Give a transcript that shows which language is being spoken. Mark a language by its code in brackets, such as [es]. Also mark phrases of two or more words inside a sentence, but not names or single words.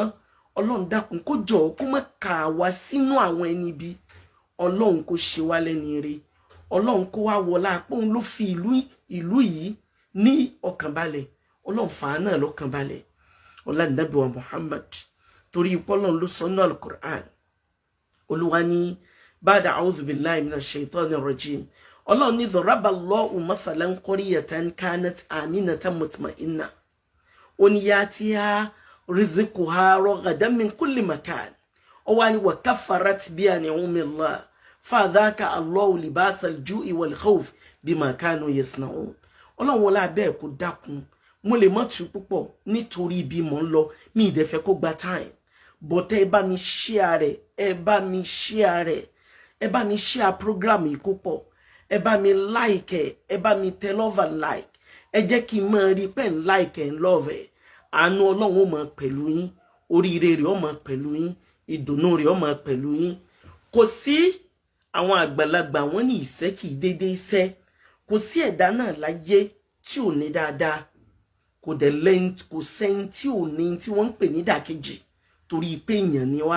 [yo] Ọlọ́run dákun kó jọ kó má kà wá sínú àwọn ẹni ibi. Ọlọ́run kó ṣe wá lẹ́ni ire. Ọlọ́run kó wá wọlá pé òun ló fi ìlú yìí ní ọkànbalẹ̀. Ọlọ́run fà á náà lọ́kànbalẹ̀. Ọlá Ànábì wa Muhammad. Torí Ọlọ́run ló sọ nínú Al-Qur'an. Olúwa ní [ar] بعد أعوذ بالله من الشيطان الرجيم. [yo] Ọlọ́run ní [ar] ضرب الله مثلا قرية كانت آمنة مطمئنة. يأتيها رزقها رغدا من كل مكان. وكفرت بأنعم الله. فأذاقها الله لباس الجوع والخوف بما كانوا يصنعون. [yo] Ọlọ́run wọlá bẹ́ẹ̀ kó dákun. Mo lè mọ̀ tú púpọ̀ nítorí ibi mò ń lọ, mi ì dẹ̀ fẹ́ kó gba time. But ẹ bá mi share rẹ̀, ẹ bá mi [en] share program [yo] yìí kó pọ̀. Ẹ bá mi like ẹ bá mi tẹ [en] love and like. [yo] Ẹ jẹ́ kí n máa rí pé ń [en] like and love [yo] ẹ̀. Àánú Ọlọ́run ó máa pẹ̀lú yín, oríire rẹ̀ ó máa pẹ̀lú yín, ìdùnnú rẹ̀ ó máa pẹ̀lú yín. Kò sí àwọn àgbàlagbà wọn ní ìṣẹ́ kì í dédé iṣẹ́. Kò sí ẹ̀dá náà láyé tí ò ní dáadáa. Kò dẹ̀ lẹ́yìn kò sẹ́yìn tí ò ní tí wọ́n ń pè ní dàkejì torí pé èèyàn ni wá.